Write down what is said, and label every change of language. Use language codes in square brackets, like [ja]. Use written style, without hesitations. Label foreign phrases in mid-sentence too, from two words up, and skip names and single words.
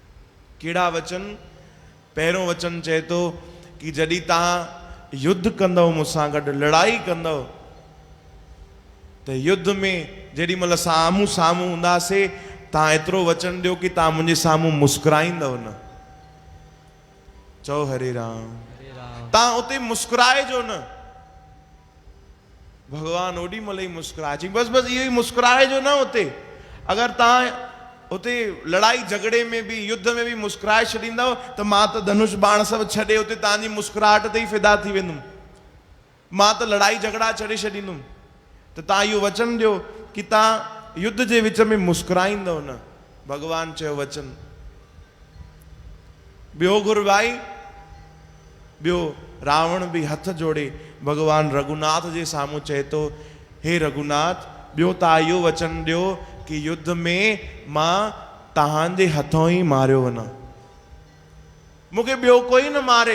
[sd] पहिरों वचन चए थो कि जॾहिं तव्हां युद्ध कंदव मूंसां गॾु लड़ाई कंदव त युद्ध में जेॾी महिल साम्हूं साम्हूं हूंदासीं तव्हां एतिरो वचन ॾियो कि तव्हां मुंहिंजे साम्हूं मुस्कुराईंदव न। चओ हरे राम। तव्हां उते मुस्कुराइजो न। भगवान ओॾी महिल ई मुस्कुराए चई बसि बसि इहो ई मुस्कुराइजो न उते। अगरि तव्हां उते लड़ाई झगड़े में भी युद्ध में भी मुस्कुराए छॾींदव त मां त धनुष बाण सभु छॾे उते तव्हांजी मुस्कुराहट ते ई फिदा थी वेंदुमि। मां त लड़ाई झगड़ा छॾे छॾींदुमि। त तव्हां इहो वचन ॾियो कि तव्हां युद्ध जे विच में मुस्कुराईंदव न। भगवान चयो वचन। ॿियो गुरु भाई, ॿियो रावण भी हथ जोड़े भगवान रघुनाथ जे साम्हूं चए थो, हे रघुनाथ, ॿियो तव्हां इहो वचन ॾियो कि युद्ध में मां तव्हांजे हथों ई मारियो वञा, मूंखे ॿियो कोई न मारे।